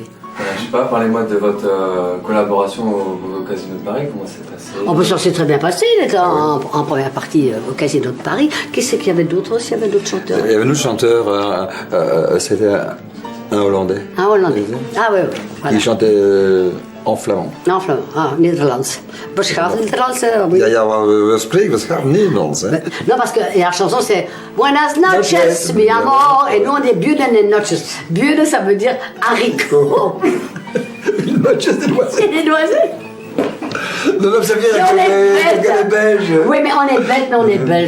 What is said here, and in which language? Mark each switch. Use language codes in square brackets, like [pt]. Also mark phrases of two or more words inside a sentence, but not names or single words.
[fr] Je sais pas, parlez-moi de votre collaboration au Casino de Paris, comment c'est passé? Ça s'est très bien passé, il était en première partie au Casino de Paris. Qu'est-ce qu'il y avait d'autre aussi? Il y avait d'autres chanteurs? Il y avait un autre chanteur, c'était un Hollandais. Un Hollandais. Ah oui. Voilà. Il chantait en flamand. En flamand, [nl] Nederlands. Beschaafd Nederlands. [fr] Oui. [nl] We spreken beschaafd Nederlands. [fr] Hein? Non, parce que la chanson c'est [es] Buenas noches, mi amor. [fr] Et nous on dit [es] Buenas noches. [fr] Buenas, ça veut dire haricot. Noches de noisettes. Des noisettes. Non, ça vient avec les Belges. Oui, mais on est bêtes, mais on est Belges.